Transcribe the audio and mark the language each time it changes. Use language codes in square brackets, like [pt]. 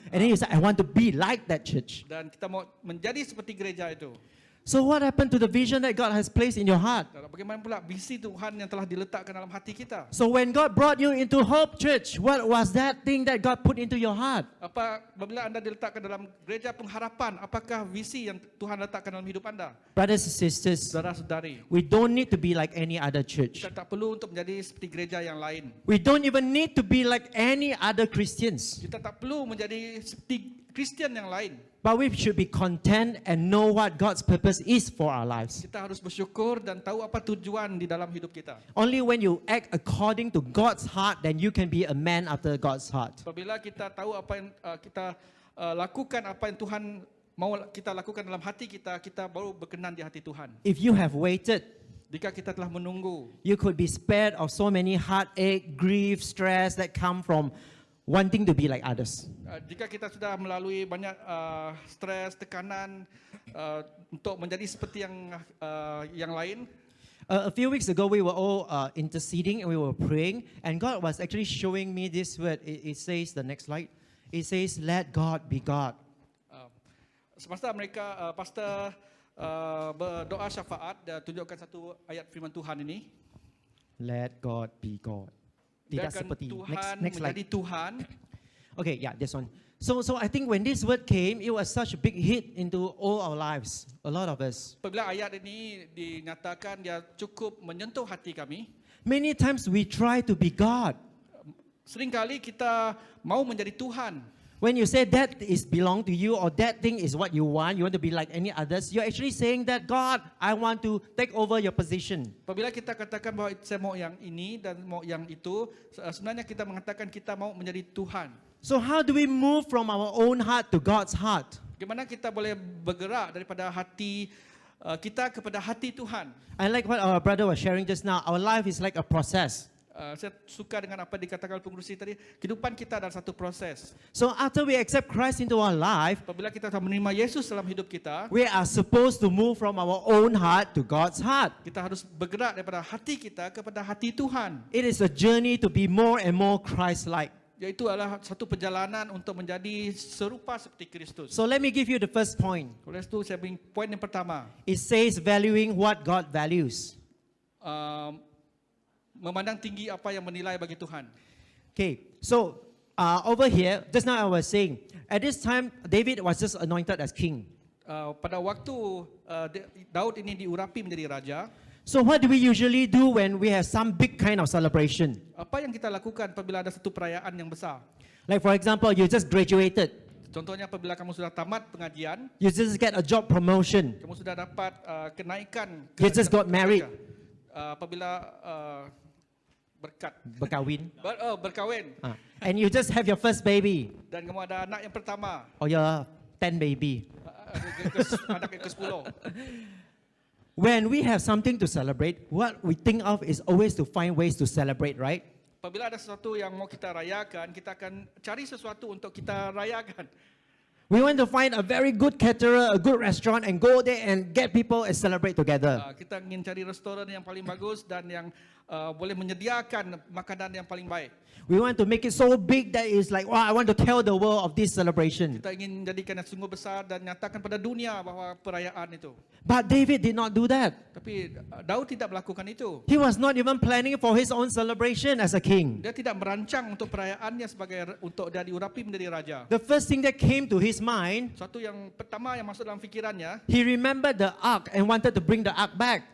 [en] And then you say, I want to be like that church. [ms] Dan kita mau menjadi seperti gereja itu. [en] So what happened to the vision that God has placed in your heart? [ms] Dan bagaimana pula visi Tuhan yang telah diletakkan dalam hati kita? [en] So when God brought you into Hope Church, what was that thing that God put into your heart? [ms] Apabila anda diletakkan dalam gereja pengharapan, apakah visi yang Tuhan letakkan dalam hidup anda? [en] Brothers and sisters, [ms] Saudara-saudari, [en] we don't need to be like any other church. [ms] kita tak perlu untuk menjadi seperti gereja yang lain. [en] We don't even need to be like any other Christians. [ms] Kita tak perlu menjadi seperti Kristen yang lain. [en] But we should be content and know what God's purpose is for our lives. [ms] Kita harus bersyukur dan tahu apa tujuan di dalam hidup kita. [en] Only when you act according to God's heart, then you can be a man after God's heart. [ms] Apabila kita tahu apa yang kita lakukan, apa yang Tuhan mau kita lakukan dalam hati kita, kita baru berkenan di hati Tuhan. [en] If you have waited, [ms] Jika kita telah menunggu, [en] you could be spared of so many heartache, grief, stress that come from wanting to be like others. [ms] jika kita sudah melalui banyak stres, tekanan untuk menjadi seperti yang lain. [en] A few weeks ago, we were all interceding and we were praying, and God was actually showing me this word. It says, the next slide, it says, let God be God. [ms] Semasa mereka pastor berdoa syafaat dan tunjukkan satu ayat firman Tuhan ini. [en] Let God be God. [ms] Tidak Biarkan seperti. Tuhan [en] Next [ms] menjadi [en] slide. [ms] Tuhan. [en] Okay, yeah, this one. So I think when this word came, it was such a big hit into all our lives, a lot of us. [ms] Apabila ayat ini dinyatakan, dia cukup menyentuh hati kami. [en] Many times we try to be God. [ms] Seringkali kita mau menjadi Tuhan. [en] When you say that is belong to you or that thing is what you want to be like any others, you're actually saying that God, I want to take over your position. [ms] Apabila kita katakan bahawa saya mau yang ini dan mau yang itu, sebenarnya kita mengatakan kita mau menjadi Tuhan. [en] So how do we move from our own heart to God's heart? [ms] Bagaimana kita boleh bergerak daripada hati kita kepada hati Tuhan? [en] I like what our brother was sharing just now. Our life is like a process. [ms] Saya suka dengan apa dikatakan pengurusi tadi. Kehidupan kita adalah satu proses. [en] So after we accept Christ into our life, [ms] Apabila kita telah menerima Yesus dalam hidup kita, [en] we are supposed to move from our own heart to God's heart. [ms] kita harus bergerak daripada hati kita kepada hati Tuhan. [en] It is a journey to be more and more Christ-like. [ms] Iaitu adalah satu perjalanan untuk menjadi serupa seperti Kristus. [en] So let me give you the first point. [ms] Oleh itu saya beri poin yang pertama. [en] It says valuing what God values. [ms] Memandang tinggi apa yang menilai bagi Tuhan. [en] Okay, so over here, just now I was saying, at this time, David was just anointed as king. [ms] Pada waktu Daud ini diurapi menjadi raja, [en] So what do we usually do when we have some big kind of celebration? [ms] apa yang kita lakukan apabila ada satu perayaan yang besar? [en] Like for example, you just graduated, [ms] Contohnya apabila kamu sudah tamat pengajian, [en] you just get a job promotion, [ms] kamu sudah dapat kenaikan. [en] you just got married, [ms] Apabila berkat, berkahwin, berkahwin, [en] and you just have your first baby, [ms] dan kamu ada anak yang pertama, [en] or your 10 baby. [ms] anak yang ke-10. [en] When we have something to celebrate, what we think of is always to find ways to celebrate, right? [ms] Apabila ada sesuatu yang mau kita rayakan, kita akan cari sesuatu untuk kita rayakan. [en] We want to find a very good caterer, a good restaurant, and go there and get people and celebrate together. [ms] Kita ingin cari restoran yang paling bagus dan yang boleh menyediakan makanan yang paling baik. [en] We want to make it so big that it's like, wow, I want to tell the world of this celebration. [ms] Kita ingin jadikan yang sungguh besar dan nyatakan pada dunia bahwa perayaan itu. [en] But David did not do that. [ms] Tapi Daud tidak melakukan itu. [en] He was not even planning for his own celebration as a king. [ms] Dia tidak merancang untuk perayaannya sebagai untuk dia diurapi menjadi raja. [en] The first thing that came to his mind, [ms] Satu yang pertama yang masuk dalam fikirannya, [en] he remembered the ark and wanted to bring the ark back.